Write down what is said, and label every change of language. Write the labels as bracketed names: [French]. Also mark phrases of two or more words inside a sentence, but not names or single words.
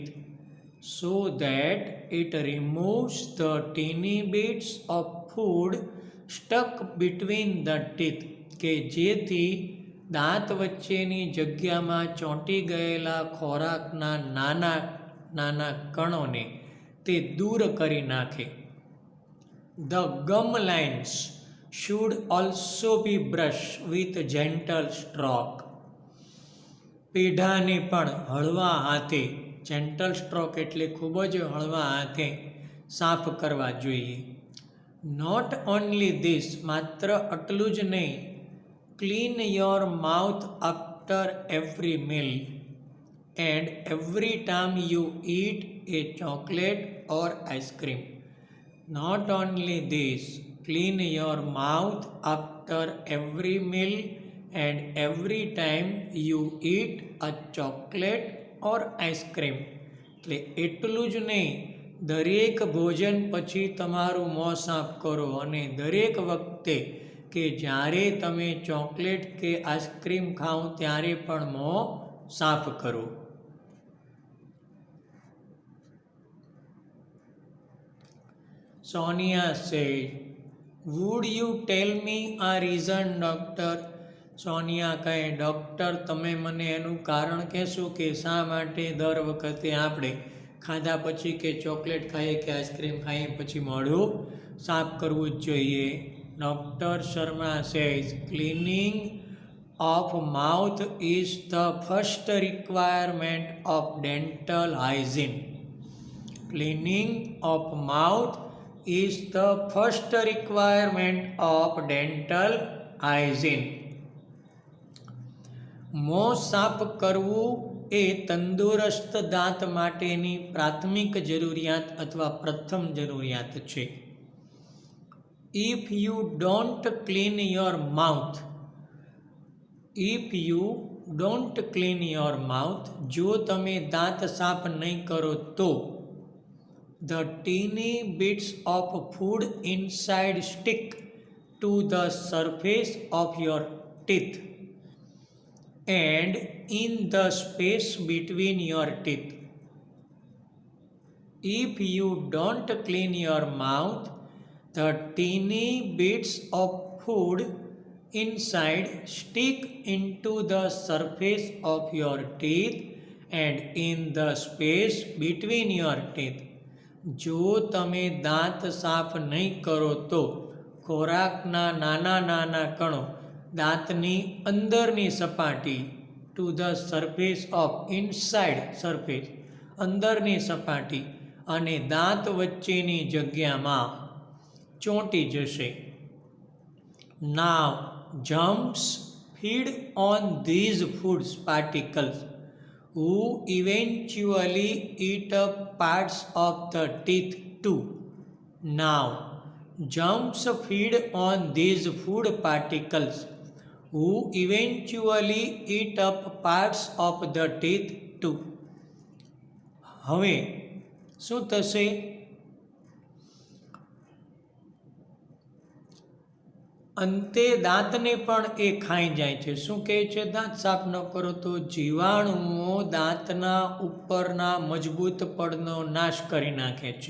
[English] So that it removes the teeny bits of food stuck between the teeth. [Gujarati] કે જેથી દાંત વચ્ચેની જગ્યામાં ચોંટી ગયેલા ખોરાકના નાના નાના કણોને તે દૂર કરી નાખે. [English] the gum lines should also be brushed with gentle stroke. [Gujarati] પેઢાને પણ હળવા હાથે, [English] gentle stroke [Gujarati] એટલે ખૂબ જ હળવા હાથે સાફ કરવા જોઈએ. [English] not only this, [Gujarati] માત્ર આટલું જ નહીં, [English] clean your mouth after every meal and every time you eat a chocolate or ice cream. not only this, clean your mouth after every meal and every time you eat a chocolate or ice cream. [Gujarati] એટલે એટલું જ નહીં, દરેક ભોજન પછી તમારું મોં સાફ કરો અને દરેક વખતે કે જ્યારે તમે ચોકલેટ કે આઈસ્ક્રીમ ખાઓ ત્યારે પણ મોં સાફ કરો. [English] સોનિયા said, would you tell me a reason doctor? [Gujarati] સોનિયા કહે, ડૉક્ટર તમે મને એનું કારણ કહેશો કે શા માટે દર વખતે આપણે ખાધા પછી કે ચોકલેટ ખાઈએ કે આઈસ્ક્રીમ ખાઈએ પછી મોઢું સાફ કરવું જ જોઈએ. [English] Doctor Sharma says, cleaning of mouth is the first requirement of dental hygiene. cleaning of mouth is the first requirement of dental hygiene. [Gujarati] મોં સાફ કરવું એ તંદુરસ્ત દાંત માટેની પ્રાથમિક જરૂરિયાત અથવા પ્રથમ જરૂરિયાત છે. [English] If you don't clean your mouth, [Gujarati] જો તમે દાંત સાફ નહીં કરો તો [English] the teeny bits of food inside stick to the surface of your teeth and in the space between your teeth. If you don't clean your mouth, the teeny bits of food inside stick into the surface of your teeth and in the space between your teeth. [Gujarati] જો તમે દાંત સાફ નહીં કરો તો ખોરાકના નાના નાના કણો દાંતની અંદરની સપાટી, [English] to the surface of, inside surface, [Gujarati] અંદરની સપાટી અને દાંત વચ્ચેની જગ્યામાં ચોંટી જશે. [English] now jumps feed on these foods particles who eventually eat up parts of the teeth too. Now, germs feed on these food particles who eventually eat up parts of the teeth too. [Gujarati] હવે શું થશે? અંતે દાંતને પણ એ ખાઈ જાય છે. શું કહે છે? દાંત સાફ ન કરો તો જીવાણુઓ દાંતના ઉપરના મજબૂત પડનો નાશ કરી નાખે છે.